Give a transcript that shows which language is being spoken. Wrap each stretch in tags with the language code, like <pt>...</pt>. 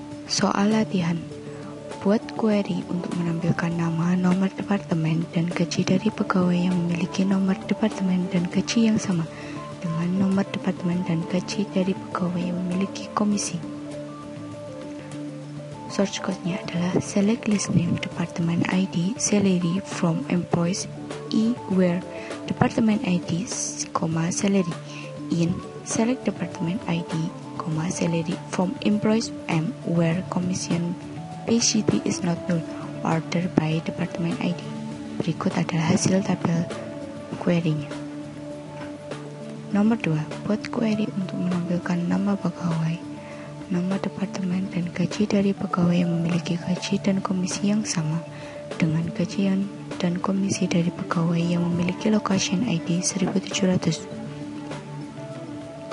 <id>Soal latihan. Buat query untuk menampilkan nama, nomor departemen, dan gaji dari pegawai yang memiliki nomor departemen dan gaji yang sama dengan nomor departemen dan gaji dari pegawai yang memiliki komisi.</id> <en>Source code-nya adalah select list name, department ID, salary from employees, E where department ID, salary, in select department ID, salary from employees, M where commission PCT is not null, order by department ID.</en> <id>Berikut adalah hasil tabel query-nya. Nomor 2, buat query untuk menampilkan nama pegawai, nama departemen, dan gaji dari pegawai yang memiliki gaji dan komisi yang sama dengan gaji dan komisi dari pegawai yang memiliki location ID 1700.</id>